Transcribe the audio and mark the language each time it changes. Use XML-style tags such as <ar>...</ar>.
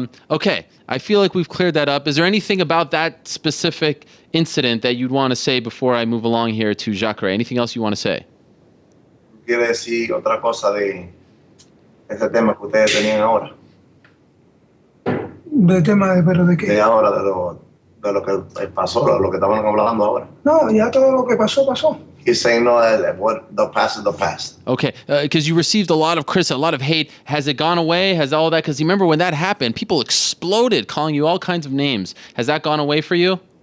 <en>Okay, I feel like we've cleared that up. Is there anything about that specific incident that you'd want to say before I move along here to Jacare? Anything else you want to say?</en> <es>Quiere decir otra cosa de ese tema que ustedes tenían ahora. ¿De tema de pero de De qué? ahora, de lo que pasó, de lo que estaban hablando ahora. No, ya todo lo que pasó, pasó.</es> <en>He's saying, no, what the past is the past. Okay, because you received a lot of hate. Has it gone away? Has all that? Because you remember when that happened, people exploded calling you all kinds of names. Has that gone away for you?</en>